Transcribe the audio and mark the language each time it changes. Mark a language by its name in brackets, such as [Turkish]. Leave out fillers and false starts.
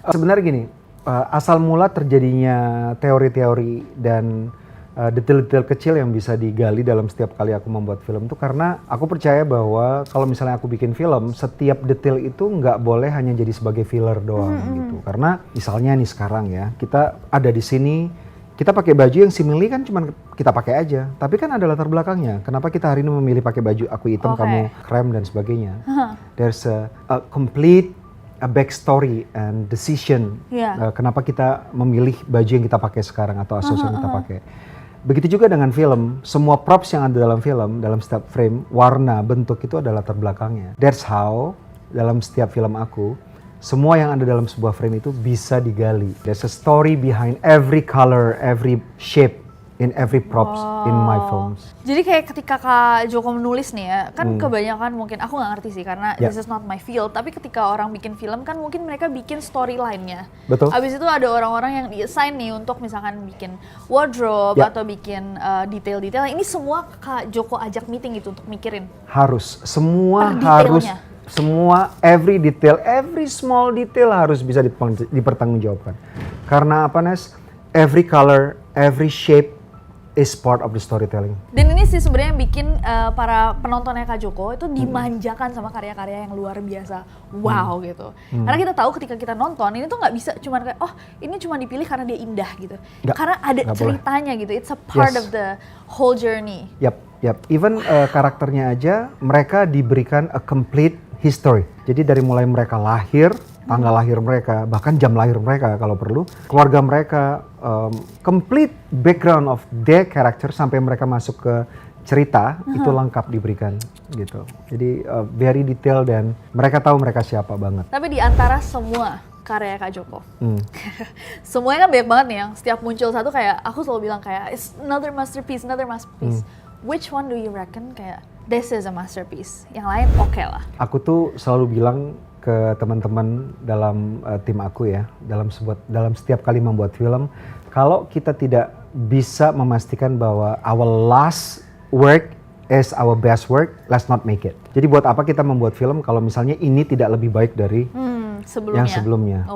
[Indonesian] Sebenarnya gini, asal mula terjadinya teori-teori dan detail-detail kecil yang bisa digali dalam setiap kali aku membuat film itu karena aku percaya bahwa kalau misalnya aku bikin film, setiap detail itu nggak boleh hanya jadi sebagai filler doang gitu. Karena misalnya nih sekarang ya, kita ada di sini, kita pakai baju yang simili kan cuman kita pakai aja. Tapi kan ada latar belakangnya. Kenapa kita hari ini memilih pakai baju aku hitam, kamu krem dan sebagainya. [English] There's a complete backstory and decision. [Indonesian] Kenapa kita memilih baju yang kita pakai sekarang atau aksesoris yang kita pakai. Begitu juga dengan film. Semua props yang ada dalam film, dalam setiap frame, warna, bentuk itu ada latar belakangnya. [English] That's how [Indonesian] dalam setiap film aku, semua yang ada dalam sebuah frame itu bisa digali. [English] There's a story behind every color, every shape, in every props in my films. [Indonesian] Jadi kayak ketika Kak Joko menulis nih ya, kan kebanyakan mungkin, aku nggak ngerti sih karena [English] this is not my field, [Indonesian] tapi ketika orang bikin film kan mungkin mereka bikin storyline-nya. Betul. Abis itu ada orang-orang yang di-assign nih untuk misalkan bikin wardrobe atau bikin detail-detail. Ini semua Kak Joko ajak meeting gitu untuk mikirin? Harus, semua harus. Semua, [English] every detail, every small detail [Indonesian] harus bisa dipertanggungjawabkan. Karena apa Nes? [English] Every color, every shape is part of the storytelling. [Indonesian] Dan ini sih sebenarnya yang bikin para penontonnya Kak Joko itu dimanjakan sama karya-karya yang luar biasa. Wow gitu. Karena kita tahu ketika kita nonton, ini tuh nggak bisa cuma kayak, oh ini cuma dipilih karena dia indah gitu. Karena ada ceritanya gitu, [English] it's a part of the whole journey. [Indonesian] Yap. Even karakternya aja, mereka diberikan [English] a complete history. [Indonesian] Jadi dari mulai mereka lahir, tanggal lahir mereka, bahkan jam lahir mereka kalau perlu, keluarga mereka, [English] complete background of their character [Indonesian] sampai mereka masuk ke cerita, itu lengkap diberikan gitu. Jadi [English] very detail [Indonesian] dan mereka tahu mereka siapa banget. Tapi di antara semua karya Kak Joko, semuanya kan banyak banget nih yang setiap muncul satu kayak, aku selalu bilang kayak, [English] it's another masterpiece. Which one do you reckon [Indonesian] kayak, [English] this is a masterpiece? [Indonesian] Yang lain oke lah. Aku tuh selalu bilang ke teman-teman dalam tim aku ya, dalam setiap kali membuat film, kalau kita tidak bisa memastikan bahwa [English] our last work is our best work, let's not make it. [Indonesian] Jadi buat apa kita membuat film kalau misalnya ini tidak lebih baik dari yang sebelumnya.